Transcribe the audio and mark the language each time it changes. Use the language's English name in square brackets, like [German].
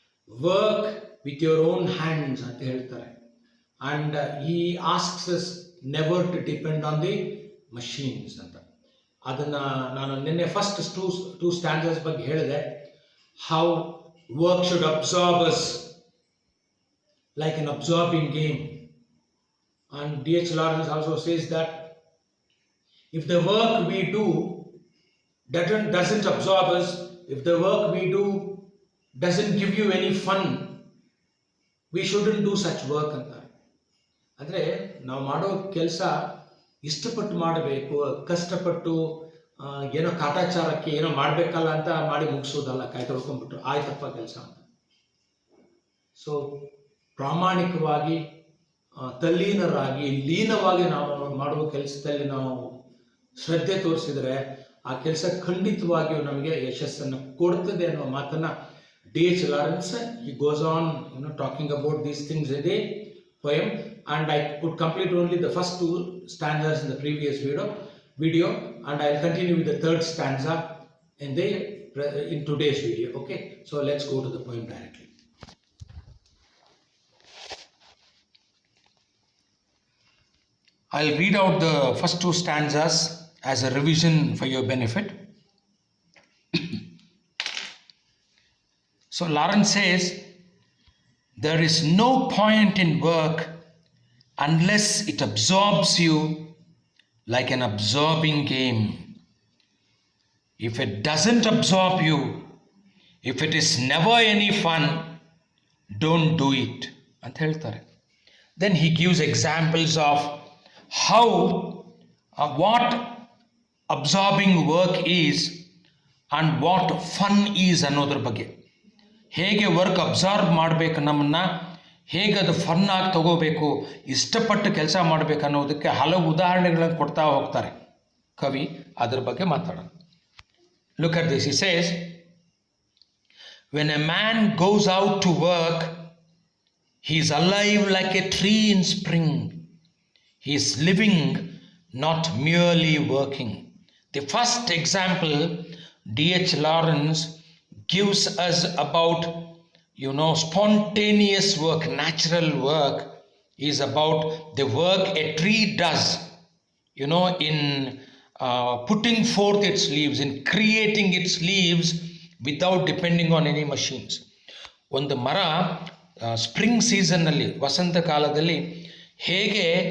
[English] work with your own hands [Kannada] ಅಂತ ಹೇಳ್ತಾರೆ. [English] And he asks us never to depend on the machines ಅಂತ. [Kannada] ಅದನ್ನು ನಾನು ನಿನ್ನೆ [English] first two standards [Kannada] ಬಗ್ಗೆ ಹೇಳಿದೆ. [English] How work should absorb us like an absorbing game. And D.H. Lawrence also says that if the work we do doesn't absorb us, if the work we do doesn't give you any fun, we shouldn't do such work ಅಂತ. [Kannada] ಅಂದರೆ ನಾವು ಮಾಡೋ ಕೆಲಸ ಇಷ್ಟಪಟ್ಟು ಮಾಡಬೇಕು, ಕಷ್ಟಪಟ್ಟು ಏನೋ ಕಾಟಾಚಾರಕ್ಕೆ ಏನೋ ಮಾಡಬೇಕಲ್ಲ ಅಂತ ಮಾಡಿ ಮುಗಿಸೋದಲ್ಲ, ಕೈ ತೊಳ್ಕೊಂಡ್ಬಿಟ್ರು ಆಯ್ತಪ್ಪ ಕೆಲಸ ಅಂತ. ಸೊ ಪ್ರಾಮಾಣಿಕವಾಗಿ, ತಲ್ಲೀನರಾಗಿ, ಲೀನವಾಗಿ ನಾವು ಮಾಡುವ ಕೆಲಸದಲ್ಲಿ ನಾವು ಶ್ರದ್ಧೆ ತೋರಿಸಿದರೆ ಆ ಕೆಲಸ ಖಂಡಿತವಾಗಿಯೂ ನಮಗೆ ಯಶಸ್ಸನ್ನು ಕೊಡ್ತದೆ ಅನ್ನುವ ಮಾತನ್ನು D.H. [English] Lawrence, he goes on talking about these things in the poem, and I could complete only the first two stanzas in the previous video, and I'll continue with the third stanza in today's video. Okay, so let's go to the poem directly. I'll read out the first two stanzas as a revision for your benefit. So Lawrence says, there is no point in work unless it absorbs you like an absorbing game. If it doesn't absorb you, if it is never any fun, don't do it. [Kannada] ಅಂತ ಹೇಳ್ತಾರೆ. [English] Then he gives examples of how what absorbing work is and what fun is [Kannada] ಅನ್ನೋದ್ರ ಬಗ್ಗೆ. ಹೇಗೆ work absorb ಮಾಡಬೇಕು, ನಮ್ಮನ್ನು ಹೇಗೆ ಅದು fun ಆಗಿ ತಗೋಬೇಕು, ಇಷ್ಟಪಟ್ಟು ಕೆಲಸ ಮಾಡಬೇಕು ಅನ್ನೋದಕ್ಕೆ ಹಲವು ಉದಾಹರಣೆಗಳನ್ನು ಕೊಡ್ತಾ ಹೋಗ್ತಾರೆ ಕವಿ. ಅದ್ರ ಬಗ್ಗೆ ಮಾತಾಡೋಣ. [English] Look at this. He says, when a man goes out to work, he is alive like a tree in spring. He is living, not merely working. The first example D.H. Lawrence gives us about spontaneous work, natural work, is about the work a tree does, in putting forth its leaves, in creating its leaves without depending on any machines. [Kannada] ಒಂದು ಮರ spring ಸೀಸನ್ನಲ್ಲಿ, ವಸಂತ ಕಾಲದಲ್ಲಿ ಹೇಗೆ